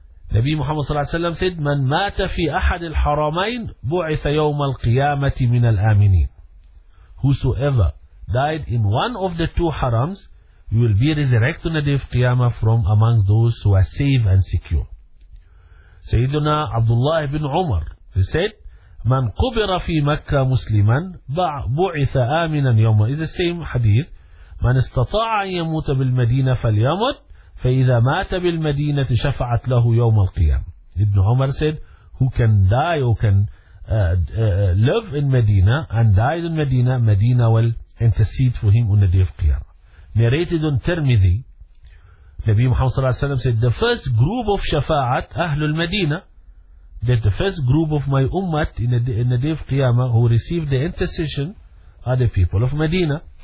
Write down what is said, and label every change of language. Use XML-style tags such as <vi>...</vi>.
<en>Nabi Muhammad sallallahu alayhi wa sallam said,</en> <ar>من مات في أحد الحرمين بعث يوم القيامة من الآمنين.</ar> <en>Whosoever died in one of the two harams, you will be resurrected on the day of Qiyamah from among those who are safe and secure. Sayyiduna Abdullah ibn Umar, he said,</en> <ar>من قبر في مكة مسلما بعث آمنا يوم.</ar> <en>It's the same hadith.</en> <ar>من استطاع أن يموت بالمدينة فليمت فإذا مات بالمدينة شفعت له يوم القيامة.</ar> <en>Ibn Umar said, who can die or can live in Medina and died in Medina, Medina will intercede for him on the day of Qiyamah. Narrated on Tirmidhi, Nabi Muhammad صلى الله عليه وسلم said, the first group of shafa'at, Ahlul Medina, that the first group of my ummah in the day of Qiyamah who received the intercession are the people of Medina.</en>